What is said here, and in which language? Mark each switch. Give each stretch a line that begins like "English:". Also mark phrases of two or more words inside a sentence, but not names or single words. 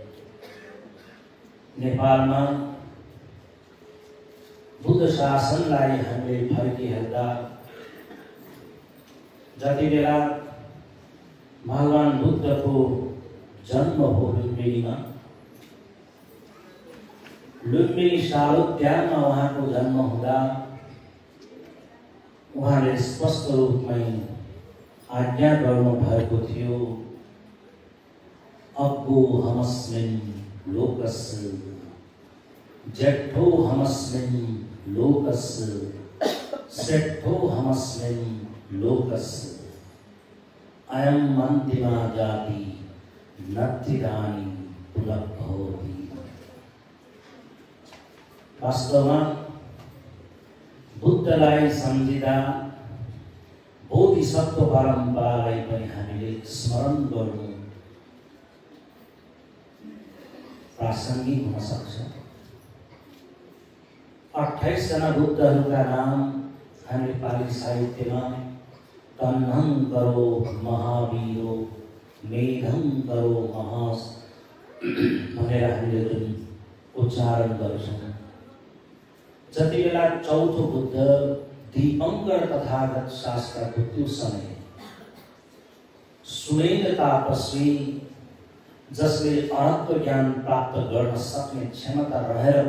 Nepali: नेपालमा बुद्ध शासनलाई हामीले फर्किहेर्दा जति बेला भगवान बुद्धको जन्म हो लुम्बिनी शालोद्यानमा उहाँको जन्म हुँदा उहाँले स्पष्ट रूपमै आज्ञा गर्नु भएको थियो,
Pali: अग्गो हमस्मिन् लोकस्य जेठो हमस्मिन् लोकस्य श्रेष्ठो हमस्मिन् लोकस्य अयम् अन्तिमा जाति नत्तिदानी पुनर्भवति।
Nepali: वास्तवमा बुद्धलाई सम्झिँदा बोधिसत्व परम्परालाई पनि हामीले स्मरण गर्नु प्रासङ्गिक हुन सक्छ। 28 जना बुद्धहरूका नाम हामी नेपाली साहित्यमा
Pali: तन्हं करो महावीरो मेधं करो महास
Nepali: भनेर हामीले जुन उच्चारण गर्छौँ, जति बेला चौथो बुद्ध दीपंकर तथागत शास्त्रको त्यो समय सुनेन्द्र तापस्वी जसले अनन्त ज्ञान प्राप्त गर्न सक्ने क्षमता रहेर